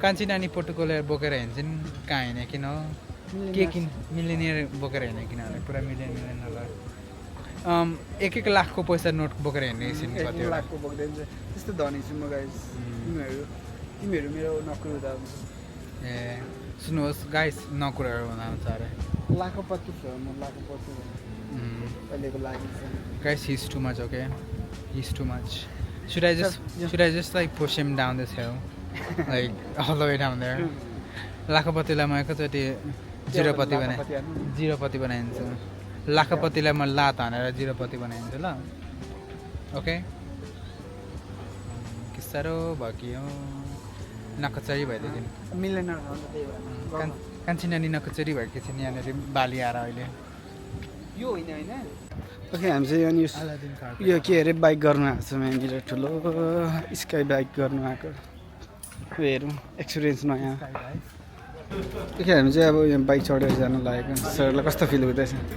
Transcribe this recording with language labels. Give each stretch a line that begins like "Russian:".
Nepali: कान्छी नानी पोटुकोले बोकेर हिँड्छन् कहाँ हिँडे किन हो के किन मिलिनियर बोकेर हिँडे किनभने पुरा मिलियनरलाई 1-1 लाखको पैसा नोट बोकेर हिँड्ने एकछिन 1 लाखको बोक्दैन त्यस्तो धनी छु म गाइस तिमीहरू मेरो नकुर हुँदा ए सुन्नुहोस् गाइस नकुराहरू बनाउँछ अरे लाखपति छु म लाखपति अहिलेको लागि
English: guys he's too much okay he's too much should I just like push him down this hill like all the way down there
Nepali: लाखपतिलाई म एकैचोटि जिरोपति बनाइदिन्छु लाखपतिलाई म लात हानेर जिरोपति बनाइदिन्छु ल ओके के साह्रो भयो कि हो नकचरी भइदियो मिलेनर कान्छी नानी नकचरी भएको छ यहाँनिर बाली आएर अहिले यो होइन ओके हामी चाहिँ यहाँनिर यो के अरे बाइक गर्नु आएको छौँ यहाँनिर ठुलो स्काई बाइक गर्नु आएको हेरौँ एक्सपिरियन्स नयाँ ओके हामी चाहिँ अब यहाँ बाइक चढेर जानु लागेको सरलाई कस्तो फिल हुँदैछ